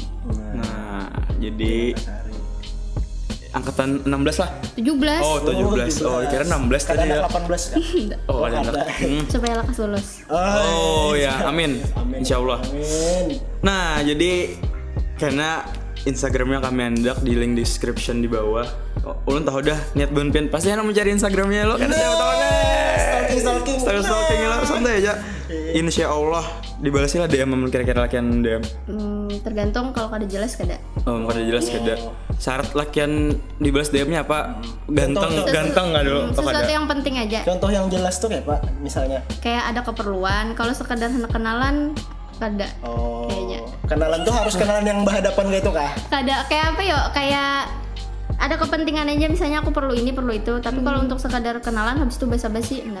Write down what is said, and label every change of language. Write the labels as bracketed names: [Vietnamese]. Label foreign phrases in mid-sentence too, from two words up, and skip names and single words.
[Indonesian] Nah, jadi angkatan 16 lah. 17. Oh, 17. Oh, kira 16 tadi Kadang ya. 18 kan? Oh, ada anak. Supaya lekas lulus. Oh ya, amin. [Arabic] إن شاء الله. [Indonesian] Amin. [Banjar] Nah, jadi karena Instagramnya kami andak di [English] link description [Banjar] di bawah. Ulun tahu dah niat Bon Pian pasti anak mencari Instagramnya lo kan siapa tahu deh. [Indonesian] Stalking lo santai aja. [Arabic] إن شاء الله [Banjar] dibalasnya lah DM kira-kira lakian DM. Tergantung kalau kada jelas kada. Oh, kada jelas kada. Syarat lakian dibalas DM-nya apa? [Indonesian] Ganteng nggak dulu? Oh, Sesuatu [Banjar] kada. [Indonesian] yang penting aja. Contoh yang jelas tuh kayak Pak, misalnya. Kayak ada keperluan. Kalau sekedar kenalan kada. Oh. Kayaknya. Kenalan tuh harus kenalan yang berhadapan gitu kah? [Banjar] Kada kayak apa yo? [Indonesian] Kayak ada kepentingan aja, misalnya aku perlu ini perlu itu, tapi kalau untuk sekadar kenalan habis itu basa-basi enggak.